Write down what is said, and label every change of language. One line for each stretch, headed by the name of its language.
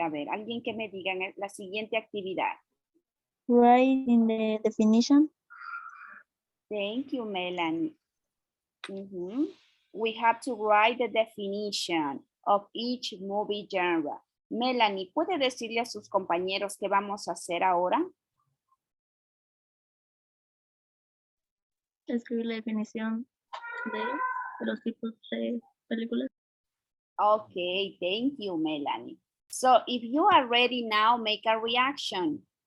Spanish: A ver, alguien que me diga en la siguiente actividad.
English: Write in the definition. Thank you, Melanie. We have to write the definition of each movie genre.
Spanish: Melanie, ¿puede decirle a sus compañeros qué vamos a hacer ahora? Escribir la definición de los tipos de películas.
English: Okay, thank you, Melanie. So if you are ready now, make a reaction.